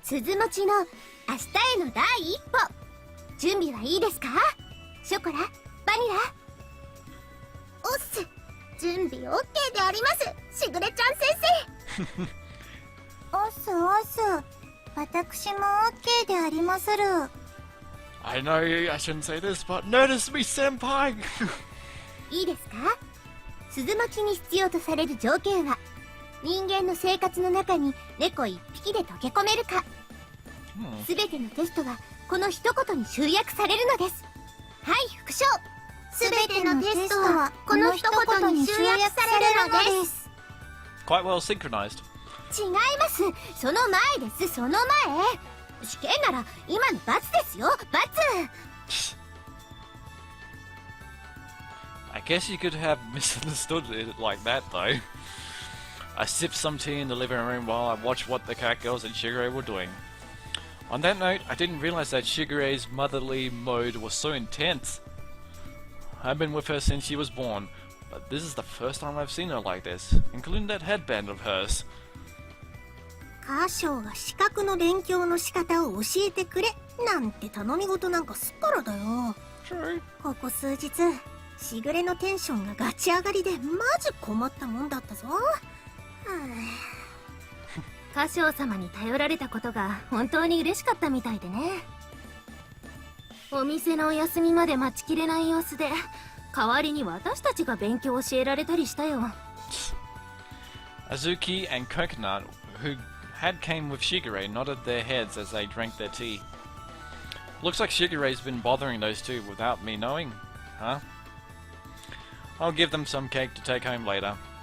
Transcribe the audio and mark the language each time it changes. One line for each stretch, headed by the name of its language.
Japanese: 鈴持ちの明日への第一歩。準備はいいですか？ショコラ、バニラ。おっす。準備 OK であります。しぐれちゃん先生。おっすおっす。私も OK でありまする。
English: I know I shouldn't say this, but notice me, senpai.
Japanese: いいですか？鈴持ちに必要とされる条件は人間の生活の中に猫一匹で溶け込めるか。すべてのテストはこの一言に集約されるのです。はい、副将。すべてのテストはこの一言に集約されるのです。
English: Quite well synchronized.
Japanese: 違います。その前です。その前。試験なら今の罰ですよ。罰。
English: I guess you could have misunderstood it like that, though. I sipped some tea in the living room while I watched what the catgirls and Shigure were doing. On that note, I didn't realize that Shigure's motherly mode was so intense. I've been with her since she was born, but this is the first time I've seen her like this, including that headband of hers.
Japanese: カショウが資格の勉強の仕方を教えてくれなんて頼み事なんかすっからだよ。
English: True.
Japanese: ここ数日、しぐれのテンションがガチ上がりでマジ困ったもんだったぞ。カショウ様に頼られたことが本当に嬉しかったみたいでね。お店のお休みまで待ちきれない様子で代わりに私たちが勉強を教えられたりしたよ。
English: Azuki and Coconut, who had came with Shigure, nodded their heads as they drank their tea. Looks like Shigure's been bothering those two without me knowing, huh? I'll give them some cake to take home later.